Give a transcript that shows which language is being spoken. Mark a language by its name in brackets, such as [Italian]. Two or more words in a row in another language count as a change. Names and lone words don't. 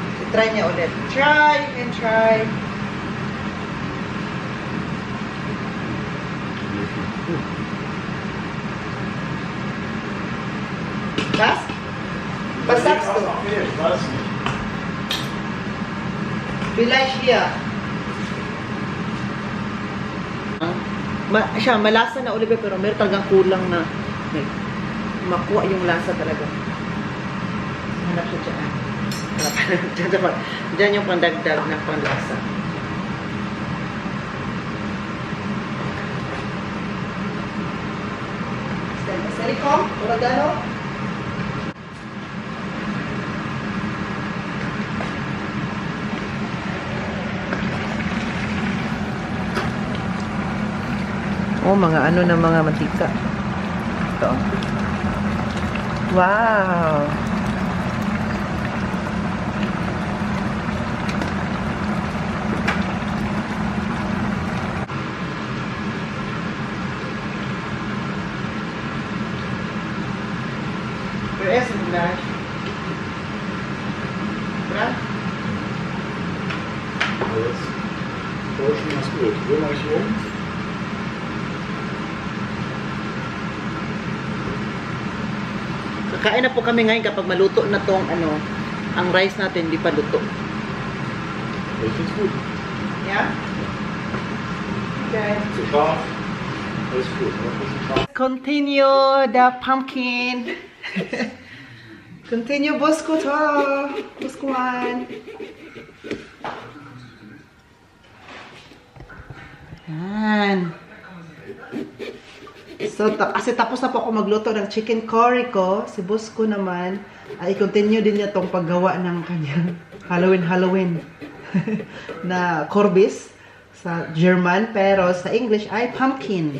[Filipino] Try niya ulit. [English] Try and try. [German] Was? Was sagst du? Ich weiß nicht. Vielleicht hier. [Filipino] Siya, malasa na Oliver, pero meron talagang kulang na makuha yung lasa talaga. Hanap siya dyan. Diyan yung pandagdag ng panlasa. Serico? Oregano? Oh, mga ano na mga mantika. Ito. Wow! [English] Where is it, Nash? Brad? [German] Jetzt täuschen wir das gut. Wo mache ich um? [Filipino] Kakain na po kami ngayon kapag maluto na tong ano, ang rice natin hindi pa luto. [German] Ich finde es gut. [English] Yeah? Okay. [German] Zu scharf. Alles gut. Noch ein bisschen scharf. [English] Continue the pumpkin. Continue Bosco to. [Filipino] Boscoan. Yan. So, kasi tapos na po ako magluto ng [English] chicken curry [Filipino] ko. Si Bosco naman, ay continue din niya tong paggawa ng kanyang Halloween na Corbis sa German, pero sa English ay pumpkin.